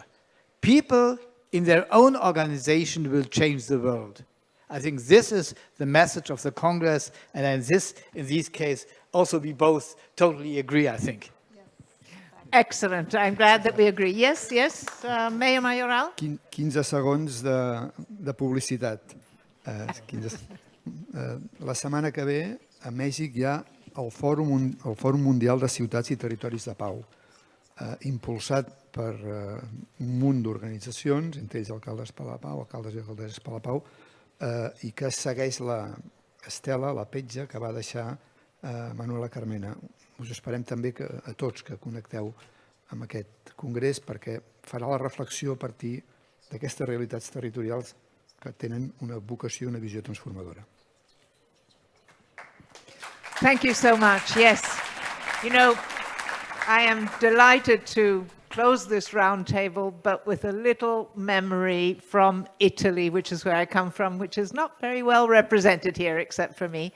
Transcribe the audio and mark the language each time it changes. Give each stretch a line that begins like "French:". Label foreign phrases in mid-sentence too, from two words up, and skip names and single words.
English: People in their own organization will change the world. I think this is the message of the Congress, and in this case, also we both totally agree, I think. Excellent. I'm glad that we agree. Yes, Mayor Mayoral?
Catalan: 15 segons de publicitat. La setmana que ve a Mèxic hi ha el Fòrum Mundial de Ciutats i Territoris de Pau, impulsat per un munt d'organitzacions, entre ells alcaldes per la Pau, alcaldes i alcaldesses per la Pau, i que segueix l'estela, la petja que va deixar Manuela Carmena. Us esperem també a tots que connecteu amb aquest congrés perquè farà la reflexió a partir d'aquestes realitats territorials que tenen una vocació i una visió transformadora.
English: Thank you so much. Yes. I am delighted to close this roundtable, but with a little memory from Italy, which is where I come from, which is not very well represented here except for me.